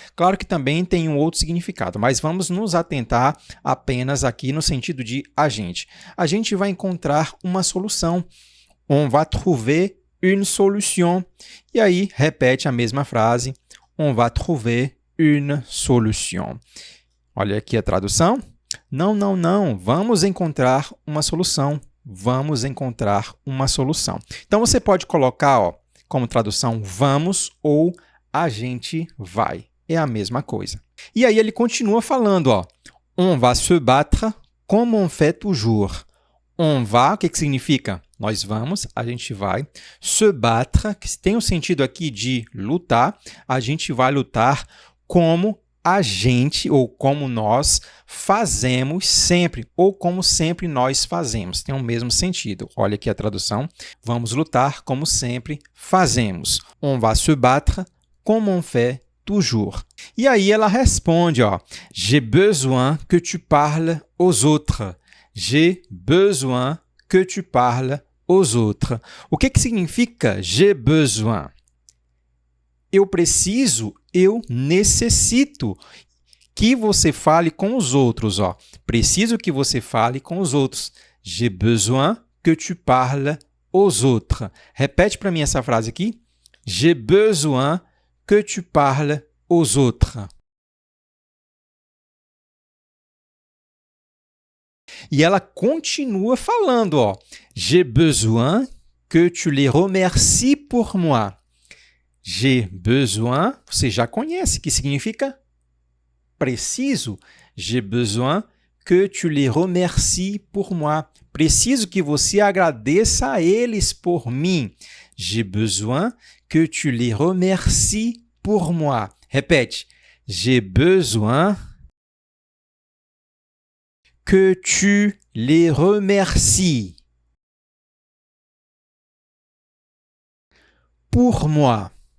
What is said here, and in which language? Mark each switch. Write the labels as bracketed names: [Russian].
[Portuguese] Claro que também tem um outro significado, mas vamos nos atentar apenas aqui no sentido de a gente. A gente vai encontrar uma solução. [French] On va trouver une solution. [Portuguese] E aí, repete a mesma frase. [French] On va trouver une solution. [Portuguese] Olha aqui a tradução. Não, não, não. Vamos encontrar uma solução. Vamos encontrar uma solução. Então, você pode colocar, ó, como tradução, vamos ou a gente vai. É a mesma coisa. E aí ele continua falando, ó. [French] On va se battre comme on fait toujours. On va, [Portuguese] o que significa? Nós vamos, a gente vai. [French] Se battre, [Portuguese] que tem o sentido aqui de lutar. A gente vai lutar como a gente, ou como nós fazemos sempre, ou como sempre nós fazemos. Tem o mesmo sentido. Olha aqui a tradução. Vamos lutar como sempre fazemos. [French] On va se battre comme on fait toujours. [Portuguese] E aí ela responde, ó. [French] J'ai besoin que tu parles aux autres. J'ai besoin que tu parles aux autres. [Portuguese] O que significa [French] j'ai besoin? [Portuguese] Eu preciso, eu necessito que você fale com os outros. Ó. Preciso que você fale com os outros. [French] J'ai besoin que tu parles aux autres. [Portuguese] Repete para mim essa frase aqui. [French] J'ai besoin que tu parles aux autres. [Portuguese] E ela continua falando, ó. [French] J'ai besoin que tu les remercies pour moi. J'ai besoin, [Portuguese] você já conhece, que significa preciso. [French] J'ai besoin que tu les remercies pour moi. [Portuguese] Preciso que você agradeça a eles por mim. [French] J'ai besoin que tu les remercies pour moi. [Portuguese] Repete. [French] J'ai besoin que tu les remercies pour moi.